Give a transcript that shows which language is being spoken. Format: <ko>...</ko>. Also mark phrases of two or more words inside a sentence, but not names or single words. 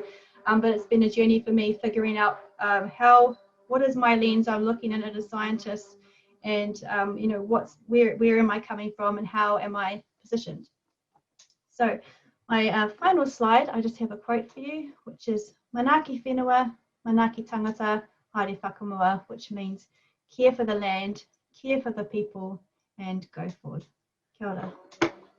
<en>But it's been a journey for me figuring out what is my lens I'm looking in as a scientist, and you know, where am I coming from and how am I positioned. So my final slide, I just have a quote for you, which is</en> <mi>Manaki whenua, manaki tangata, haere whakamua,</mi> <en>which means care for the land, care for the people, and go forward.</en> <mi>Kia ora.</mi>